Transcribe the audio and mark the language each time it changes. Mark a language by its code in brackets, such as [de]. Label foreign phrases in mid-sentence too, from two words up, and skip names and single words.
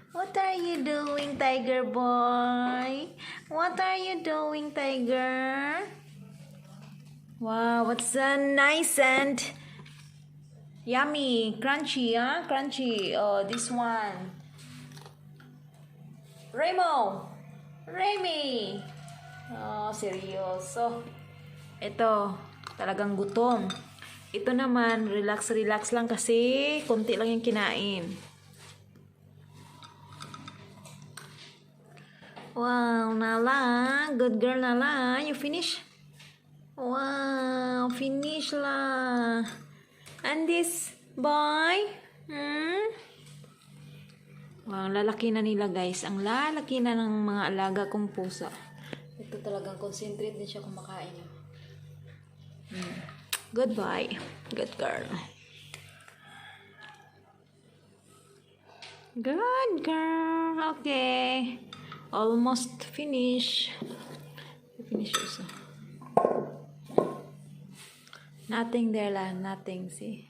[en] What are you doing, tiger boy? What are you doing, tiger? Wow, what's nice and yummy, crunchy, huh? Crunchy. Oh, this one. Remy. [tl] Oh, seryoso. Ito, talagang gutom. Ito naman, relax lang kasi konti lang yung kinain. Wow, Nala. [en] Good girl, Nala. You finish? Wow, finish la. And this boy? [tl] Wow, lalaki na nila guys. Ang lalaki na ng mga alaga kong pusa. Ito talagang concentrate din siya kumakain. [en] Good boy. Good girl. Good girl. Okay. Almost finish. Finish also. Nothing there la. Nothing. See?